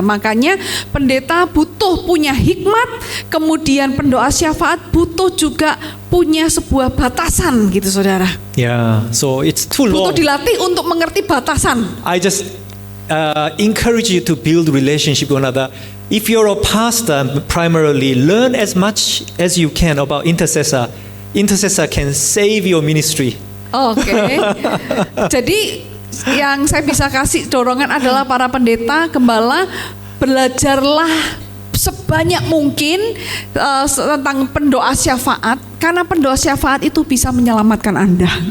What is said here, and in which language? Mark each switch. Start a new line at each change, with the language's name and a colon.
Indonesian: Makanya pendeta butuh punya hikmat, kemudian pendoa syafaat butuh juga punya sebuah batasan gitu, saudara.
English: Yeah, so it's too
Indonesian: Butuh
English: long.
Indonesian: dilatih untuk mengerti batasan.
English: I just encourage you to build relationship with one another. If you're a pastor, primarily learn as much as you can about intercessor. Intercessor can save your ministry.
Indonesian: Oke. Jadi yang saya bisa kasih dorongan adalah para pendeta, gembala, belajarlah sebanyak mungkin tentang pendoa syafaat, karena pendoa syafaat itu bisa menyelamatkan Anda.